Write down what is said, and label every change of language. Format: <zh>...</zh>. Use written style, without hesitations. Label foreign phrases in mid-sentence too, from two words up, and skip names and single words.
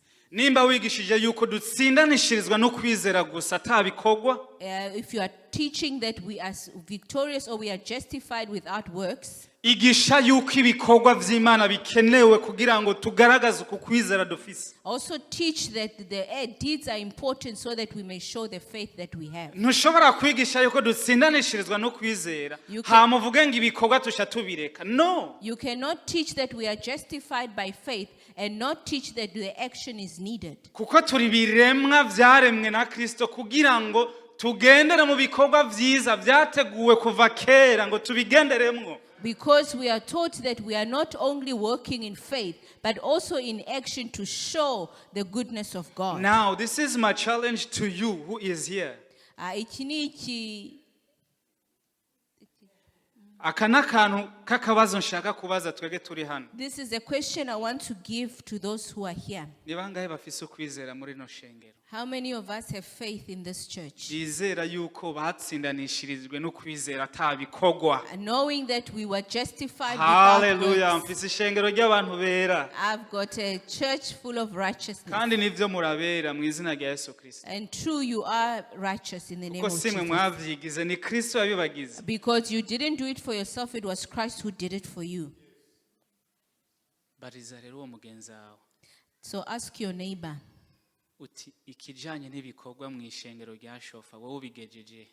<rn>Nimba wigishije yuko dutsindanishirizwa no kwizera gusa atabikogwa.</rn> <en>If you are teaching that we are victorious or we are justified without works.</en> <rn>Igisha yuko ibikogwa vy'Imana bikenewe kugira ngo tugaragaze uko kwizera dufise.</rn> <en>Also teach that the deeds are important so that we may show the faith that we have.</en> <rn>Ntushobora kwigisha yuko dutsindanishirizwa no kwizera hamuvuge ngo ibikogwa tusha tubireka.</rn> <en>No. You cannot teach that we are justified by faith and not teach that the action is needed.</en> <rn>Kuko turi biremwa vyaremwe na Kristo kugira ngo tugendere mu bikogwa vyiza vyateguwe kuva kera ngo tubigenderemwo.</rn> <en>Because we are taught that we are not only working in faith, but also in action to show the goodness of God. Now, this is my challenge to you who is here.</en> <rn>Aka n'akantu k'akabazo nshaka kubaza twege turi hano.</rn> <en>This is a question I want to give to those who are here.</en> <rn>Ni bangahe bafise ukwizera muri no shengero?</rn> <en>How many of us have faith in this church?</en> <rn>Bizera yuko batsindanishirizwe no kwizera atabikogwa.</rn> <en>Knowing that we were justified without Hallelujah, works.</en> <rn>mfise ishengero ry'abantu bera.</rn> <en>I've got a church full of righteousness.</en> <rn>Kandi nivyo murabera mu izina rya Yesu Kristo.</rn> <en>And true, you are righteous in the name of</en> <rn>Kuko simwe</rn> <en>Jesus.</en> <rn>mwavyigize ni Kristo yabibagize.</rn> <en>Because you didn't do it for yourself, it was Christ who did it for you.</en> <rn>Bariza rero uwo mugenzi wawe.</rn> <en>So ask your neighbor.</en> <rn>Uti ikijanye n'ibikorwa mu ishengero rya Shofa wowe ubigejeje.</rn>